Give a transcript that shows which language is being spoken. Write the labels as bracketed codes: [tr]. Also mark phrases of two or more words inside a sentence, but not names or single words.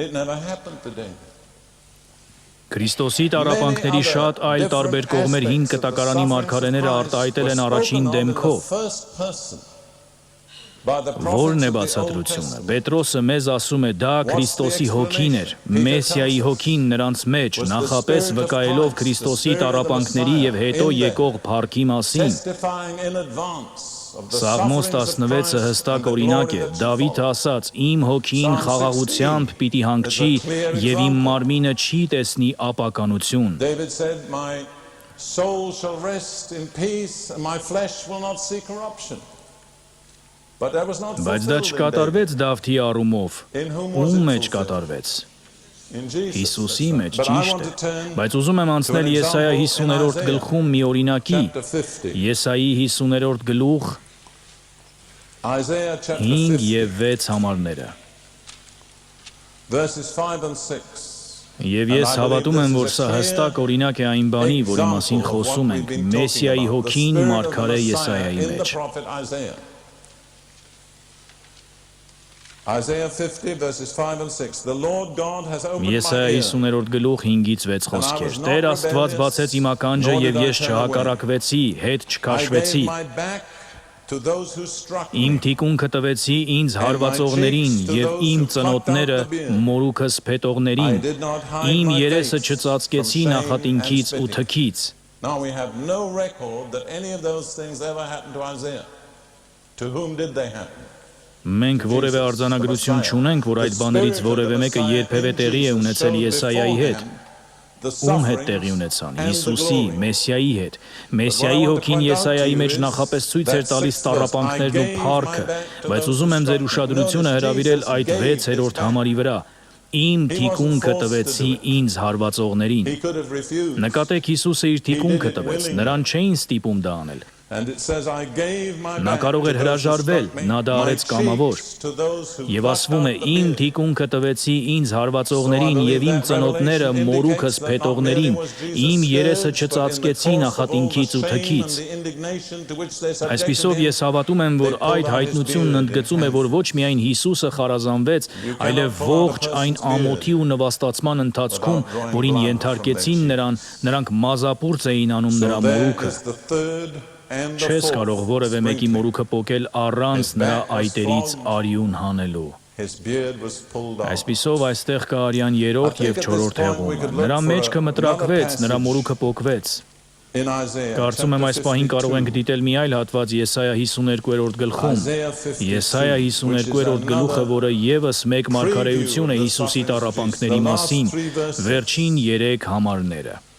[hy] Քրիստոսի տառապանքների շատ այլ տարբեր կողմեր հին կտակարանի մարգարեները արտահայտել են առաջին դեմքով։ Որն է բացատրությունը։ Պետրոսը մեզ ասում է, դա Քրիստոսի հոգին էր, Մեսիայի հոգին նրանց մեջ, նախապես վկայելով Քրիստոսի տառապանքների եւ հետո եկող փառքի մասին։ Սաղմոս 16-ը հստակ օրինակ է։ Դավիթը ասաց. «Իմ հոգին խաղաղությամբ պիտի հանգչի եւ իմ մարմինը չի տեսնի ապականություն»։ [en] David said, "My soul shall rest in peace, and my flesh will not see corruption." But that was not [hy] Բայց դա չկատարվեց Դավթի առումով։ Ում մեջ կատարվեց։ Հիսուսի մեջ, ճիշտ է։ Բայց ուզում եմ անցնել Եսայա 50-րդ գլխում մի օրինակի։ Եսայի 50-րդ գլուխ 5 եւ 6 համարները։ Եվ ես հավատում եմ, որ սա հստակ օրինակ է այն բանի, որի մասին խոսում ենք, Մեսիայի հոգին մարգարե Եսայայի մեջ։ [en] Isaiah 50 verses 5 and 6. The Lord God has opened my [hy] Եսայա [en] ear. [hy] 50-րդ գլուխ 5-ից 6 խոսքեր։ Տեր Աստված բացեց իմ ականջը եւ ես չհակառակվեցի, հետ [en] I [hy] չքաշվեցի։ [en] gave my back to those who struck [hy] Իմ [en] me. [hy] թիկունքը տվեցի ինձ հարվածողներին եւ իմ ծնոտները մորուքս փետողներին։ Իմ երեսը չծածկեցի նախատինքից ու թքից։ [en] Now we have no record that any of those things ever happened to Isaiah. To whom did they happen? [hy] Մենք որևէ արձանագրություն չունենք, որ այդ բաներից որևէ մեկը երբևէ տեղի է ունեցել Եսայայի հետ։ Ում հետ տեղի ունեցան։ Հիսուսի, Մեսիայի հետ։ Մեսիայի հոգին Եսայայի մեջ նախապես ցույց էր տալիս տառապանքներն ու փառքը, բայց ուզում եմ ձեր ուշադրությունը հրավիրել այդ 6-րդ համարի վրա։ Իմ թիկունքը տվեցի ինձ հարվածողներին։ [en] He could have refused. [hy] Նկատեք Հիսուսը իր թիկունքը տվեց, նրան չէին ստիպում դա անել։ [en] And it says, I gave my [hy] Նա [en] back [hy] կարող էր [en] to those who [hy] հրաժարվել, [en] struck me, [hy] նա դա [en] my [hy] արեց կամավոր։ [en] cheeks to those who [hy] Եվ [en] plucked [hy] ասվում է. [en] out the [hy] Իմ [en] beard. [hy] թիկունքը տվեցի ինձ հարվածողներին եւ իմ ծնոտները մորուքս փետողներին, իմ երեսը չծածկեցի նախատինքից ու թքից։ Այսպիսով ես հավատում եմ, որ այդ հայտնությունն ընդգծում է, որ ոչ միայն Հիսուսը խարազանվեց, այլև ողջ այն ամոթի ու նվաստացման ընթացքում, որին ենթարկեցին նրան, նրանք մազապուրծ էին անում նրա [en] So there [hy] մորուքը։ [en] is the third and the [hy] Չես [en] fourth [hy] կարող որևէ մեկի [en] sprinkling. [hy] մորուքը պոկել առանց նրա այտերից արյուն հանելու։ [en] His beard was pulled off. [hy] Այսպիսով այստեղ կա արյան 3-րդ եւ 4-րդ հեղումը։ Նրա մեջքը մտրակվեց, նրա մորուքը պոկվեց։ [en] In Isaiah [hy] Կարծում եմ այս պահին կարող ենք դիտել մի այլ հատված Եսայա 52-րդ գլխում։ Եսայա 52-րդ գլուխը, որը եւս մեկ մարգարեություն է Հիսուսի տառապանքների մասին, վերջին 3 համարները։